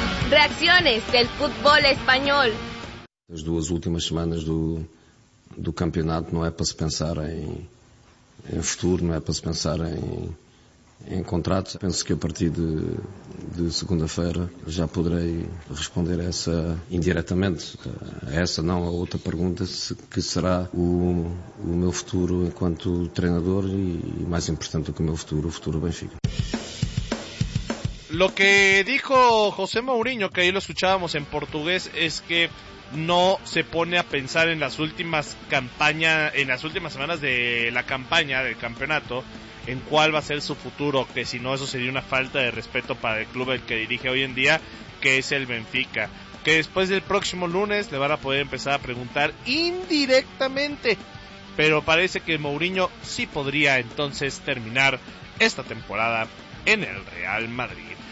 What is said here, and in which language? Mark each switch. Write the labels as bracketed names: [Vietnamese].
[Spanish] Reacciones del fútbol español. Las dos últimas semanas do campeonato no es para se pensar en futuro, no es para se pensar en contrato. [Portuguese] Penso que a partir de segunda-feira já poderei responder a essa indiretamente, a essa não, a outra pergunta, que será o meu futuro enquanto treinador e mais importante do que o futuro Benfica. [Spanish] Lo que dijo José Mourinho, que ahí lo escuchábamos en portugués, es que no se pone a pensar en las últimas semanas de la campaña del campeonato, en cuál va a ser su futuro, que si no eso sería una falta de respeto para el club el que dirige hoy en día, que es el Benfica, que después del próximo lunes le van a poder empezar a preguntar indirectamente, pero parece que Mourinho sí podría entonces terminar esta temporada en el Real Madrid.